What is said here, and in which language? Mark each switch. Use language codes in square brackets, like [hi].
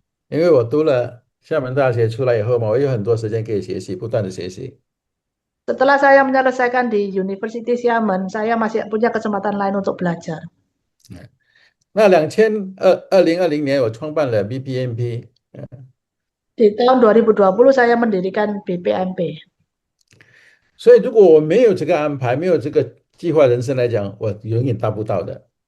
[zh] 因为我读了厦门大学出来以后嘛，我有很多时间可以学习，不断的学习。 [id] Setelah saya menyelesaikan di University Xiamen, saya masih punya kesempatan lain untuk belajar. [zh] 那2020年我创办了 BPMP， [id] Di tahun 2020 saya mendirikan BPMP. [zh] 所以如果我没有这个安排，没有这个计划人生来讲，我永远达不到的。